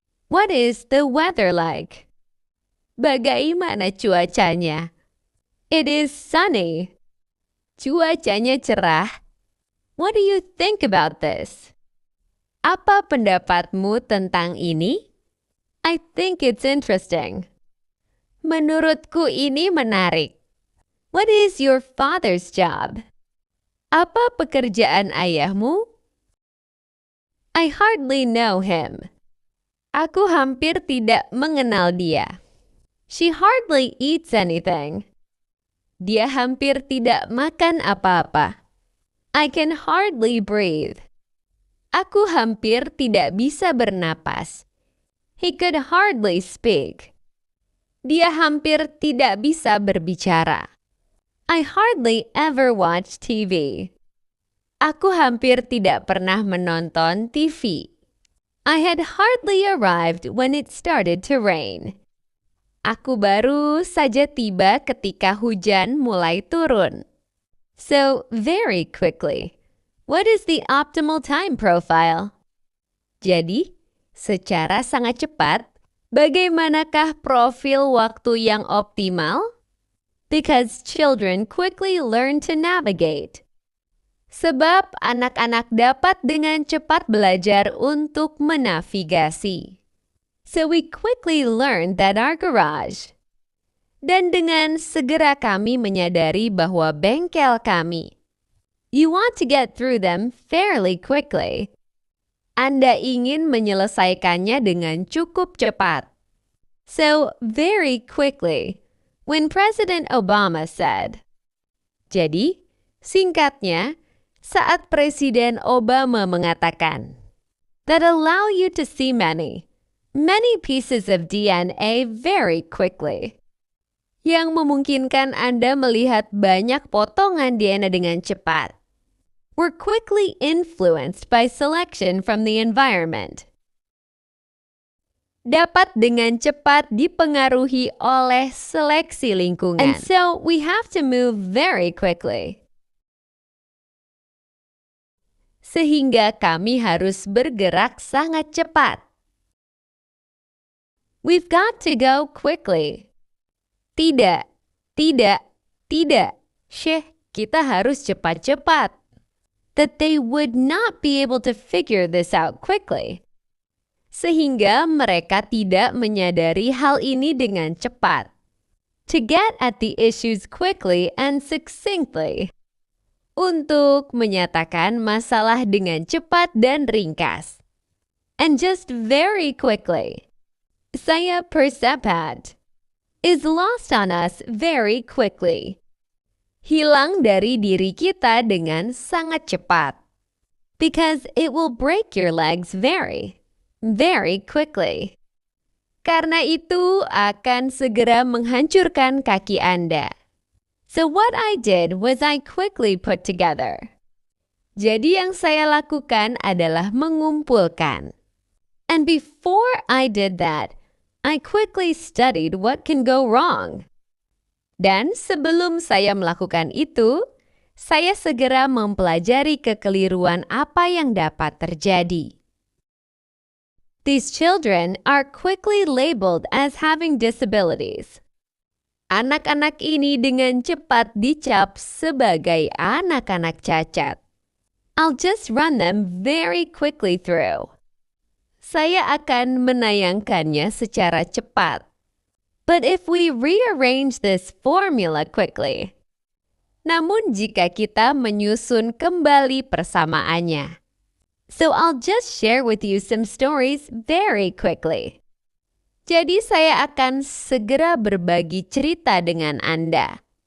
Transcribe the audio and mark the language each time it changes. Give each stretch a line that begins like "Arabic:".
English: What is the weather like?
Indonesian: Bagaimana cuacanya?
English: It is sunny.
Indonesian: Cuacanya cerah.
English: What do you think about this?
Indonesian: Apa pendapatmu tentang ini?
English: I think it's interesting.
Indonesian: Menurutku ini menarik.
English: What is your father's job?
Indonesian: Apa pekerjaan ayahmu?
English: I hardly know him.
Indonesian: Aku hampir tidak mengenal dia.
English: She hardly eats anything.
Indonesian: Dia hampir tidak makan apa-apa.
English: I can hardly breathe.
Indonesian: Aku hampir tidak bisa bernapas.
English: He could hardly speak.
Indonesian: Dia hampir tidak bisa berbicara.
English: I hardly ever watch TV.
Indonesian: Aku hampir tidak pernah menonton TV.
English: I had hardly arrived when it started to rain.
Indonesian: Aku baru saja tiba ketika hujan mulai turun.
English: So, very quickly. What is the optimal time profile?
Indonesian: Jadi, secara sangat cepat, bagaimanakah profil waktu yang optimal?
English: Because children quickly learn to navigate.
Indonesian: Sebab anak-anak dapat dengan cepat belajar untuk menavigasi.
English: So we quickly learned that our garage.
Indonesian: Dan dengan segera kami menyadari bahwa bengkel kami.
English: You want to get through them fairly quickly.
Indonesian: Anda ingin menyelesaikannya dengan cukup cepat.
English: So, very quickly, when President Obama said.
Indonesian: Jadi, singkatnya, saat Presiden Obama mengatakan,
English: that allow you to see many pieces of DNA very quickly.
Indonesian: Yang memungkinkan Anda melihat banyak potongan DNA dengan cepat.
English: We're quickly influenced by selection from the environment.
Indonesian: Dapat dengan cepat dipengaruhi oleh seleksi lingkungan.
English: And so we have to move very quickly.
Indonesian: Sehingga kami harus bergerak sangat cepat.
English: We've got to go quickly.
Indonesian: Tidak, tidak, tidak. Kita harus cepat-cepat.
English: That they would not be able to figure this out quickly.
Indonesian: Sehingga mereka tidak menyadari hal ini dengan cepat.
English: To get at the issues quickly and succinctly.
Indonesian: Untuk menyatakan masalah dengan cepat dan ringkas.
English: And just very quickly.
Indonesian: Saya percepat.
English: Is lost on us very quickly.
Indonesian: Hilang dari diri kita dengan sangat cepat.
English: Because it will break your legs very, very quickly.
Indonesian: Karena itu akan segera menghancurkan kaki Anda.
English: So what I did was I quickly put together.
Indonesian: Jadi yang saya lakukan adalah mengumpulkan.
English: And before I did that, I quickly studied what can go wrong.
Indonesian: Dan sebelum saya melakukan itu, saya segera mempelajari kekeliruan apa yang dapat terjadi.
English: These children are quickly labeled as having disabilities.
Indonesian: Anak-anak ini dengan cepat dicap sebagai anak-anak cacat.
English: I'll just run them very quickly through.
Indonesian: Saya akan menayangkannya secara cepat.
English: But if we rearrange this formula quickly,
Indonesian: namun jika kita menyusun kembali persamaannya.
English: So I'll just share with you some stories very quickly.
Indonesian: Jadi saya akan segera berbagi cerita dengan Anda.